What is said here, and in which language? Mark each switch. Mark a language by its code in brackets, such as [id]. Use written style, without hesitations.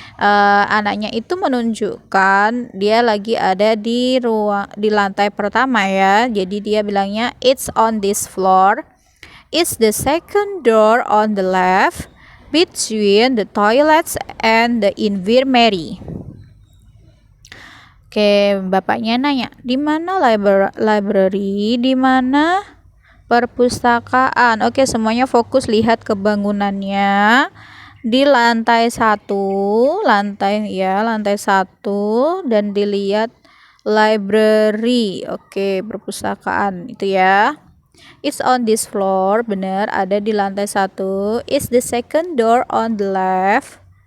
[id] Anaknya itu menunjukkan dia lagi ada di lantai pertama ya. Jadi dia bilangnya [en] it's on this floor. It's the second door on the left between the toilets and the infirmary. [id] Oke, bapaknya nanya, di mana library, di mana perpustakaan. Oke, semuanya fokus lihat ke bangunannya. Di lantai 1, lantai 1 dan dilihat library. Oke, perpustakaan itu ya. [en] It's on this floor, [id] benar, ada di lantai 1. [en] It's the second door on the left.